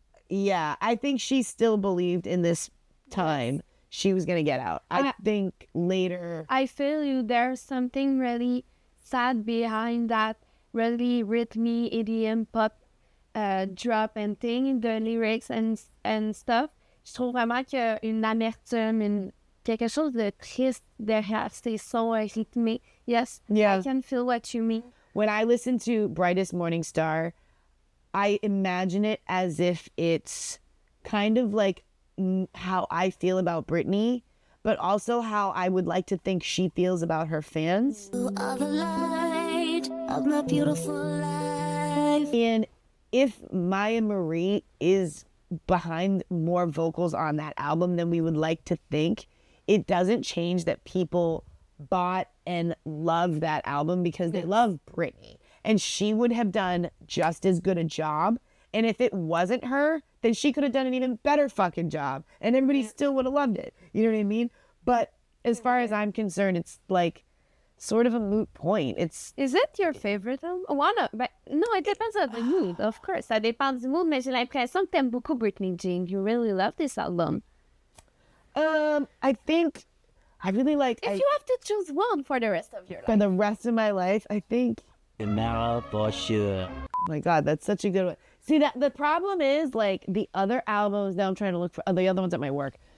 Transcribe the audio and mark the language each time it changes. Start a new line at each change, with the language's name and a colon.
English: I think she still believed in this time she was going to get out. I think later. I feel you. There's something really sad behind that really rhythmy EDM pop drop and thing, the lyrics and stuff.
French: Je trouve vraiment qu'il y a une amertume, quelque chose de triste derrière ces sons rythmés.
English: Yes, I can feel what you mean. When I listen to Brightest Morning Star, I imagine it as if it's kind of like how I feel about Britney, but also how I would like to think she feels about her fans. You are the light of my beautiful life. And if Maya Marie is behind more vocals on that album than we would like to think, it doesn't change that people bought and loved that album because they love Britney. And she would have done just as good a job. And if it wasn't her, then she could have done an even better fucking job. And everybody still would have loved it. You know what I mean? But as far as I'm concerned, it's like sort of a moot point. Is it your favorite album? No, it depends on the mood, of course.
French: Ça dépend du mood, mais j'ai l'impression que t'aimes beaucoup Britney Jean.
English: You really love this album. I think I really like... If you have to choose one for the rest of your life. For the rest of my life, I think... Tomorrow for sure. Oh my God, that's such a good one. See, that the problem is, like, the other albums, now I'm trying to look for the other ones at my work.